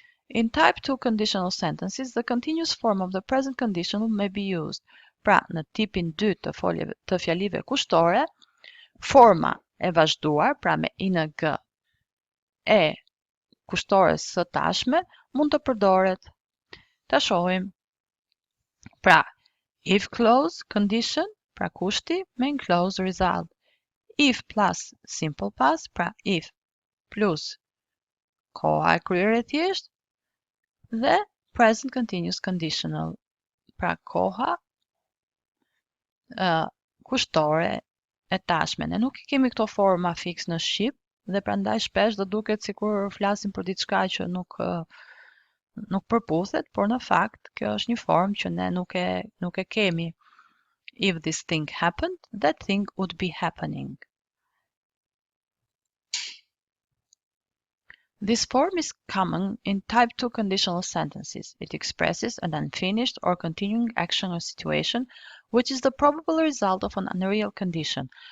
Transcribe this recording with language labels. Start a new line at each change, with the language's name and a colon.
English: In type 2 conditional sentences, the continuous form of the present conditional may be used.
Albanian: Pra, në tipin 2 të fjalive kushtore, forma e vazhduar, pra me ing e kushtores së tashme, mund të përdoret. Ta shohim. Pra,
English: if clause condition,
Albanian: pra kushti me
English: enclosed result. If plus simple past,
Albanian: pra if plus koha e kryer e thjesht, dhe
English: present continuous conditional,
Albanian: pra koha kushtore e tashme. Ne nuk kemi këto forma fix në shqip dhe prandaj shpesh do duket sikur flasim për diçka që nuk përputhet, por në fakt kjo është një formë që ne nuk e kemi.
English: If this thing happened, that thing would be happening. This form is common in type 2 conditional sentences. It expresses an unfinished or continuing action or situation which is the probable result of an unreal condition.